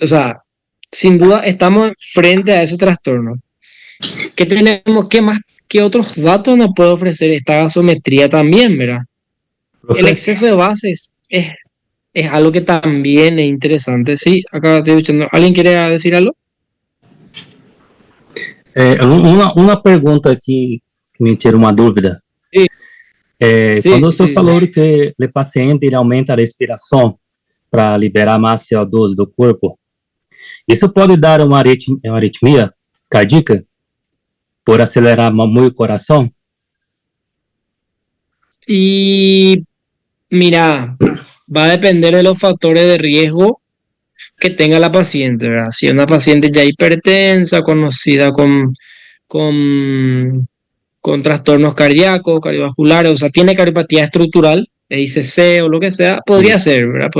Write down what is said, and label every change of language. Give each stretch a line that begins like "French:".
Spanish: O sea, sin duda estamos frente a ese trastorno. ¿Qué tenemos? ¿Qué más? ¿Qué otros datos nos puede ofrecer esta gasometría también, verdad? El exceso de bases es algo que también es interesante. Sí, acá estoy escuchando. ¿Alguien quiere decir algo?
Portuguese: Uma pergunta aqui que me tira uma dúvida. Sim. Quando você falou que o paciente ele aumenta a respiração para liberar mais CO2 do corpo, isso pode dar uma arritmia cardíaca por acelerar muito o coração?
Spanish: Y mira, va a depender de los factores de riesgo que tenga la paciente, ¿verdad? Si es una paciente ya hipertensa, conocida con trastornos cardíacos, cardiovasculares, o sea, tiene cardiopatía estructural, ICC o lo que sea, podría ser, ¿verdad?